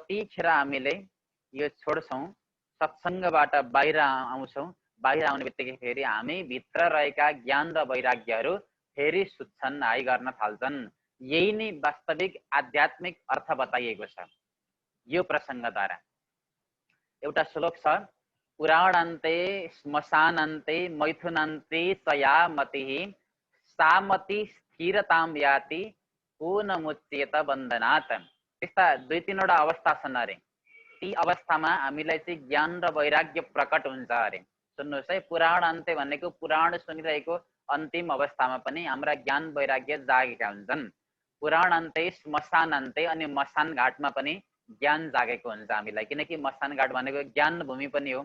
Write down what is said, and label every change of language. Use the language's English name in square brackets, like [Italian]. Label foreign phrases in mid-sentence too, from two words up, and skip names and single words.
[Nepali] तर जतिखेर हामीले यो छोड्छौँ, सत्सङ्गबाट बाहिर आउँछौँ, बाहिर आउने बित्तिकै फेरि हामी भित्र रहेका ज्ञान र वैराग्यहरू फेरि सुत्छन्, हाइ गर्न थाल्छन्। यही नै वास्तविक आध्यात्मिक अर्थ बताइएको छ यो प्रसङ्गद्वारा। एउटा श्लोक छ, [Sanskrit] पुराणान्ते श्मशानान्ते मैथुनान्ते चया मतिः सामति स्थिरताम याति पुनमुच्येत बन्धनात्। [Nepali] त्यस्ता 2-3 वटा अवस्था छन् अरे। ती अवस्थामा हामीलाई चाहिँ ज्ञान र वैराग्य प्रकट हुन्छ अरे। सुन्नुहोस् है, पुराण अन्त्य भनेको पुराण सुनिरहेको अन्तिम अवस्थामा पनि हाम्रा ज्ञान वैराग्य जागेका हुन्छन्। पुराण अन्त्य श्मशान अन्त्य अनि मसान घाटमा पनि ज्ञान जागेको हुन्छ हामीलाई, किनकि मसान घाट भनेको ज्ञान भूमि पनि हो।